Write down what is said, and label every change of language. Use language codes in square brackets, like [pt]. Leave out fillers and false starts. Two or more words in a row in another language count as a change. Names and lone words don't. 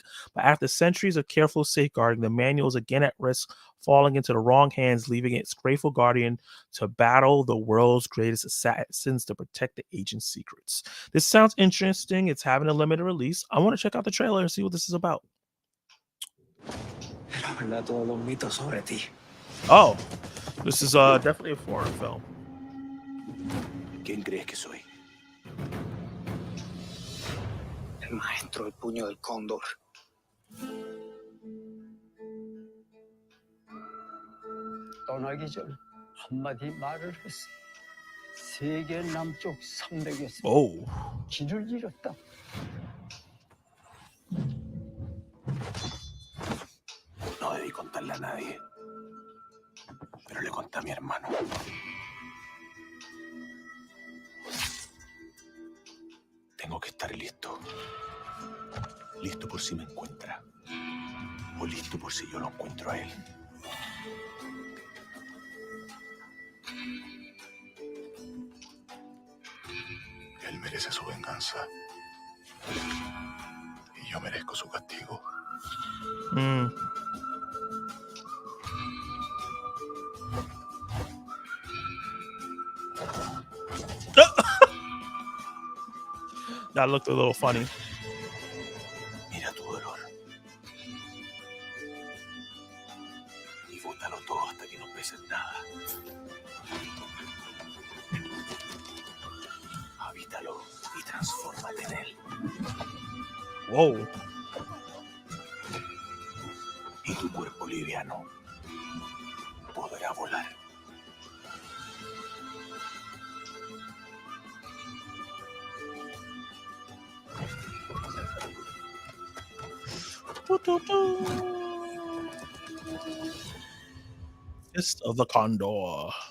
[en] But after centuries of careful safeguarding, the manual is again at risk, falling into the wrong hands, leaving its grateful guardian to battle the world's greatest assassins to protect the agent's secrets. This sounds interesting. It's having a limited release. I want to check out the trailer and see what this is about. Oh, this is definitely a foreign film. [es] ¿Quién crees que soy? El maestro del puño del cóndor. [ko] 떠나기 전 한마디 말을 했어. 세계 남쪽 산맥에서 Oh. 길을 잃었다. [es] No debí contarle a nadie, pero le conté a mi hermano. Tengo que estar listo. Listo por si me encuentra. O listo por si yo lo encuentro a él. Él merece su venganza. Y yo merezco su castigo. [en] That looked a little funny. [es] Mira tu dolor. Y bótalo todo hasta que no pese nada. Habítalo y transfórmate en él. Whoa. Y tu cuerpo liviano podrá volar. [en] Fist of the Condor.